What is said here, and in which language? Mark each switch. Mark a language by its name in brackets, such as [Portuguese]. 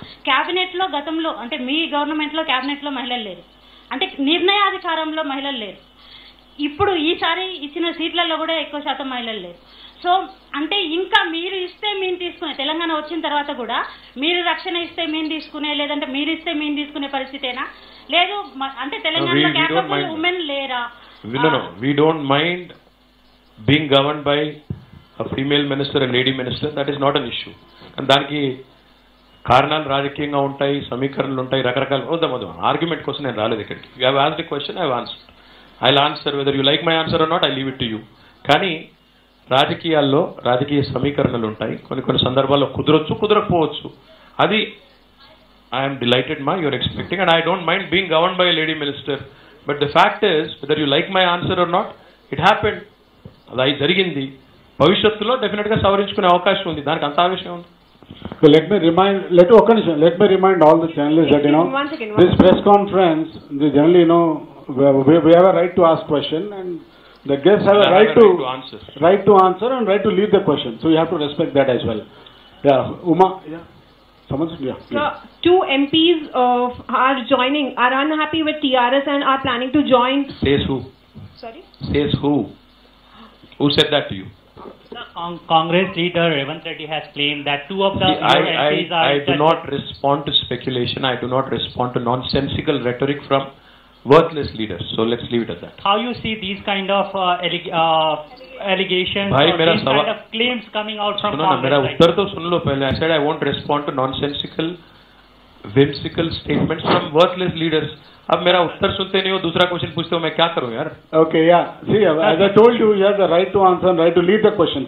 [Telugu] క్యాబినెట్లో గతంలో అంటే మీ గవర్నమెంట్లో క్యాబినెట్లో మహిళలు లేరు, అంటే నిర్ణయాధికారంలో మహిళలు లేరు. ఇప్పుడు ఈసారి ఇచ్చిన సీట్లలో కూడా ఎక్కువ శాతం మహిళలు లేరు. సో అంటే ఇంకా మీరు ఇస్తే మేము తీసుకునే, తెలంగాణ వచ్చిన తర్వాత కూడా మీరు రక్షణ ఇస్తే మేము తీసుకునే, లేదంటే మీరు ఇస్తే మేము తీసుకునే పరిస్థితేనా? లేదు అంటే తెలంగాణలో క్యాపబుల్ ఉమెన్ లేరా? [English] We don't mind being governed by a female minister and lady minister. That is not an issue. [Telugu] And దానికి కారణాలు రాజకీయంగా ఉంటాయి, సమీకరణలు ఉంటాయి, రకరకాల ఆర్గ్యుమెంట్ కోసం నేను రాలేదు ఇక్కడికి. [English] You have asked the question, I have answered. I will answer whether you like my answer or not, I leave it to you. [Telugu] కానీ రాజకీయాల్లో రాజకీయ సమీకరణలు ఉంటాయి. కొన్ని సందర్భాల్లో కుదరొచ్చు, కుదరకపోవచ్చు. అది [English] I'm delighted you're expecting and I don't mind being governed by lady minister. But the fact is whether you like my answer or not, it happened. [Telugu] అది జరిగింది. భవిష్యత్తులో డెఫినెట్ గా సవరించుకునే అవకాశం ఉంది. దానికి అంత ఆవేశం ఉంది. [English] So let me remind all the journalists that this press conference, they generally we have a right to ask question, and the guests have a right to answer and right to lead the question. So you have to respect that as well. Yeah, Uma. Yeah. Yeah, so, 2 MPs are joining, are unhappy with TRS and are planning to join. Says who? Sorry? Says who? Who said that to you? Congress leader Revanth Reddy has claimed that 2 of the MPs are... I do not respond to speculation. I do not respond to nonsensical rhetoric from worthless leaders. So let's leave it at that. How you see these kind of allegations [Hindi] Bhai, [English] or these kind of claims coming out from Congress? [Hindi] मेरा उत्तर तो सुन लो पहले. [English] I said I won't respond to nonsensical, whimsical statements from worthless leaders. [Hindi] अब मेरा उत्तर सुनते नहीं हो, दूसरा question पूछते हो, मैं क्या करूं यार? [English] Okay, yeah. See, as I told you, you have the right to answer and right to lead the question.